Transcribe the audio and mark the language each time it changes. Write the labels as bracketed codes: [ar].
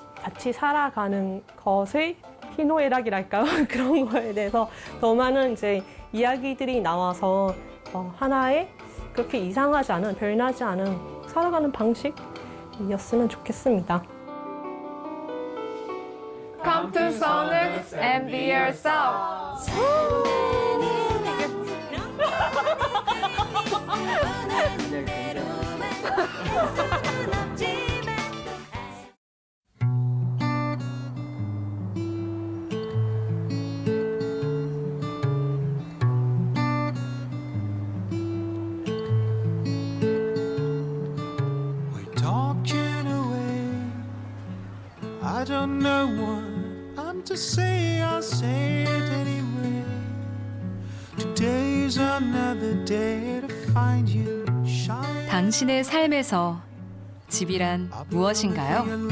[ko] 같이 살아가는 것의 희노애락이랄까요? 그런 거에 대해서 더 많은 이제 이야기들이 나와서 하나의 그렇게 이상하지 않은, 별나지 않은 살아가는 방식이었으면 좋겠습니다. [en] Come to Sonus and be yourself. Talking away, I don't know what I'm to say, I'll say it anyway. Today's another day to find you shine. [ko] 당신의 삶에서 집이란 무엇인가요?